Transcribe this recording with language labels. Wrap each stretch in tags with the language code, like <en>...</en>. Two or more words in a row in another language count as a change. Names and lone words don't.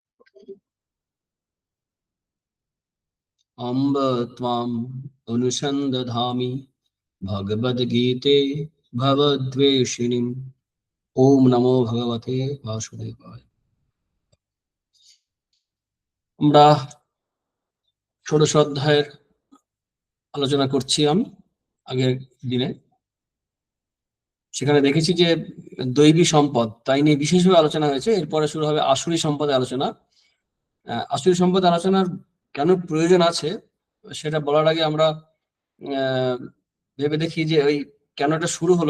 <sa>अम्ब त्वाम् अनुसन्दधामि भगवद्गीते भवद्वेषिणीम्। ओम नमो भगवते वासुदेवाय।</sa> <bn>আমরা ষোড়শ অধ্যায়ের আলোচনা করছিলাম আগের দিনে। সেখানে দেখেছি যে দৈবী সম্পদ তাই নিয়ে বিশেষভাবে আলোচনা হয়েছে। এরপরে শুরু হবে আসুরি সম্পদের আলোচনা। আসুরি সম্পদ আলোচনার কেন প্রয়োজন আছে সেটা বলার আগে আমরা ভেবে দেখি যে ওই কেন এটা শুরু হলো।</bn>